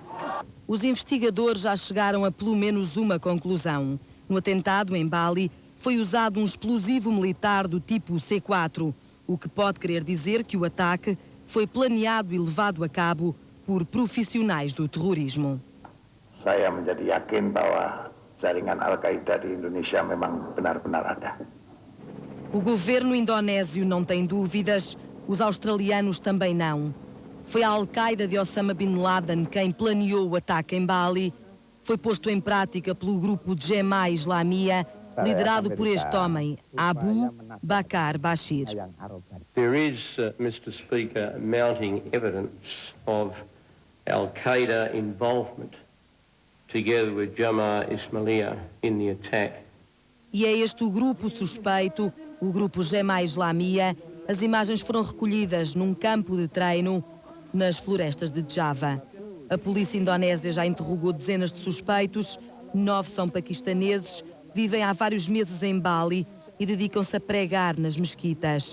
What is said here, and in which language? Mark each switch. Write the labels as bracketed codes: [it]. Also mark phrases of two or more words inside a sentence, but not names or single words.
[pt] Os investigadores já chegaram a pelo menos uma conclusão. No atentado em Bali, foi usado um explosivo militar do tipo C4, o que pode querer dizer que o ataque foi planeado e levado a cabo por profissionais do terrorismo. [id] Saya menjadi yakin bahwa jaringan Al-Qaeda di Indonesia memang benar-benar ada. [pt] O governo indonésio não tem dúvidas, os australianos também não. Foi a Al-Qaeda de Osama Bin Laden quem planeou o ataque em Bali. Foi posto em prática pelo grupo Jemaah Islamiyah, liderado por este homem, Abu Bakar Bashir. [en] There is, Mr. Speaker, mounting evidence of Al-Qaeda involvement, together with Jemaah Islamiyah, in the attack. [pt] E é este o grupo suspeito, o grupo Jemaah Islamiyah. As imagens foram recolhidas num campo de treino nas florestas de Java. A polícia indonésia já interrogou dezenas de suspeitos, 9 são paquistaneses, vivem há vários meses em Bali e dedicam-se a pregar nas mesquitas.